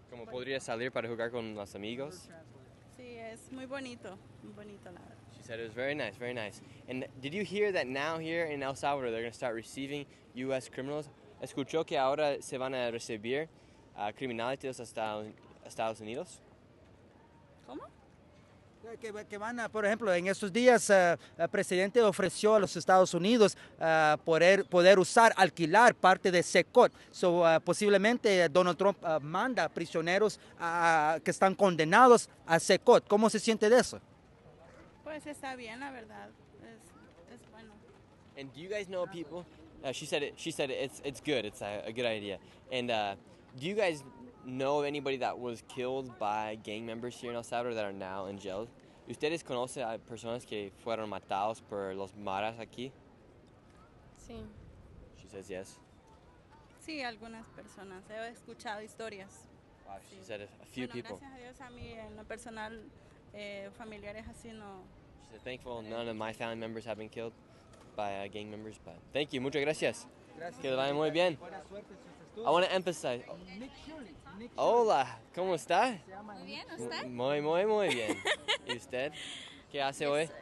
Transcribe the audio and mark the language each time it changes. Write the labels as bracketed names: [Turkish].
[Spanish] ¿Cómo podría salir para jugar con los amigos? Sí, es muy bonito la verdad. [English] She said it was very nice, very nice. And did you hear that now here in El Salvador they're going to start receiving U.S. criminals? [Spanish] ¿Escuchó que ahora se van a recibir criminales de los Estados Unidos? ¿Cómo? Que van a, por ejemplo, en estos días el presidente ofreció a los Estados Unidos poder alquilar parte de SECOT. Posiblemente Donald Trump manda prisioneros que están condenados a SECOT. ¿Cómo se siente de eso? Pues está bien, la verdad. Es bueno. [English] And do you guys know people? She said it's good. It's a good idea. And do you guys know of anybody that was killed by gang members here in El Salvador that are now in jail? [Spanish] ¿Ustedes conocen a personas que fueron matados por los maras aquí? Sí. [English] She says yes. [Spanish] Sí, algunas personas. He escuchado historias. [English] Wow, [Spanish] Sí. [English] she said a few [Spanish] Bueno, [English] people. [Spanish] gracias a Dios a mí en lo personal familiares así no. [English] She said thankful none of my family members have been killed by gang members. But thank you, [Spanish] muchas gracias. Que le vaya muy bien. [English] I want to emphasize. [Spanish] Hola, ¿cómo está? Muy bien, ¿usted? Muy bien. ¿Y usted? ¿Qué hace hoy?